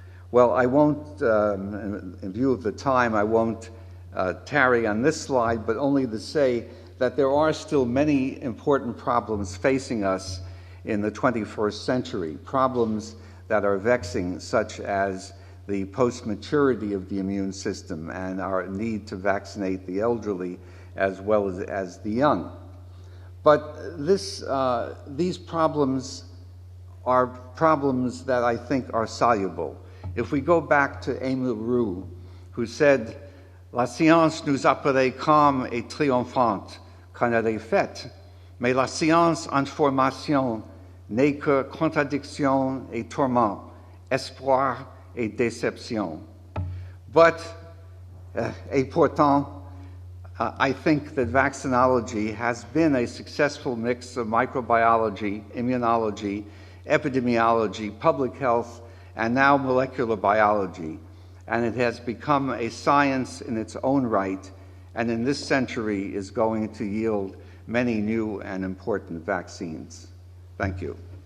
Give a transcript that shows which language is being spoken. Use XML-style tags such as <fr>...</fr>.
<en>Well, I won't, in view of the time, I won't tarry on this slide, but only to say that there are still many important problems facing us in the 21st century, problems that are vexing, such as the post-maturity of the immune system and our need to vaccinate the elderly as well as the young. But these problems are problems that I think are soluble. If we go back to Émile Roux, who said,</en> <fr>"La science nous apparaît calme et triomphante quand elle est faite, mais la science en formation n'est que contradiction et tourment, espoir et déception."</fr> <en>But,</en> <fr>et pourtant,</fr> <en>I think that vaccinology has been a successful mix of microbiology, immunology, epidemiology, public health, and now molecular biology. And it has become a science in its own right, and in this century is going to yield many new and important vaccines. Thank you.</en>